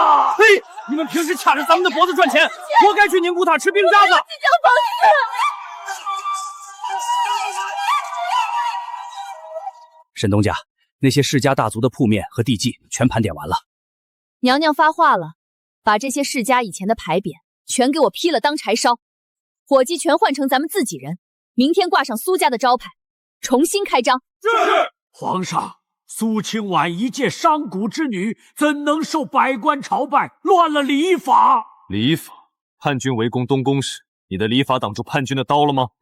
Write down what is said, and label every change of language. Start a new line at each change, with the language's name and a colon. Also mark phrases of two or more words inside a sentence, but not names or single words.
Chinese: 嘿，你們平时卡着咱們的脖子賺錢，活該去寧古塔吃冰渣子！沈東家，那些世家大族的鋪面和地契全盘點完了。娘娘發話了，把這些世家以前的牌匾全給我劈了當柴燒，夥計全換成咱們自己人，明天掛上蘇家的招牌，重新開張。是。皇上。蘇清婉一介商贾之女，怎能受百官朝拜，亂了禮法？禮法？叛軍圍攻東宮時，你的禮法擋住叛軍的刀了嗎？